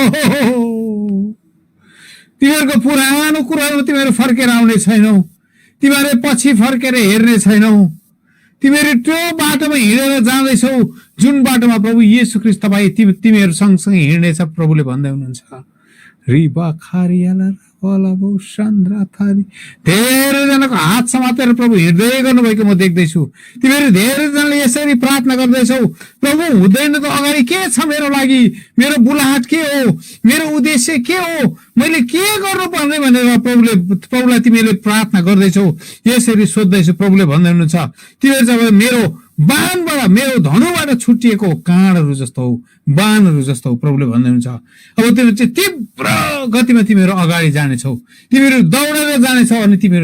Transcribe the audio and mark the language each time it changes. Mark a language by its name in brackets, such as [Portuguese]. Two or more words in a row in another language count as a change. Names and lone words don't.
[Nepali] तिमीहरूको पुरानो कुरामा तिमीहरू फर्केर आउने छैनौ तिमीहरू पछि फर्केर हेर्ने छैनौ तिमीहरू त्यो बाटोमा हिँडेर जाँदैछौ जुन बाटोमा प्रभु येशू ख्रीष्ट तपाईँ तिमीहरू सँगसँगै हिँड्नेछ प्रभुले भन्दै हुनुहुन्छ रिबा खारियाला वालाबो सान्द्रा थारी धेरैजनाको हात समातेर प्रभु हिँड्दै गर्नुभएको म देख्दैछु तिमीहरू धेरैजनाले यसरी प्रार्थना गर्दैछौ प्रभु हुँदैन त अगाडि के छ मेरो लागि मेरो बुलाहट के हो मेरो उद्देश्य के हो मैले के गर्नुपर्ने भनेर प्रभुलाई तिमीले प्रार्थना गर्दैछौ यसरी सोध्दैछु प्रभुले भन्दै हुनुहुन्छ तिमीहरू चाहिँ मेरो बाणबाट मेरो धनुबाट छुटिएको काँडहरू जस्तो हौ बाणहरू जस्तो हौ प्रभुले भन्दै हुनुहुन्छ अब तिमीहरू चाहिँ तीव्र गतिमा तिमीहरू अगाडि जानेछौ तिमीहरू दौडेर जानेछौ अनि तिमीहरू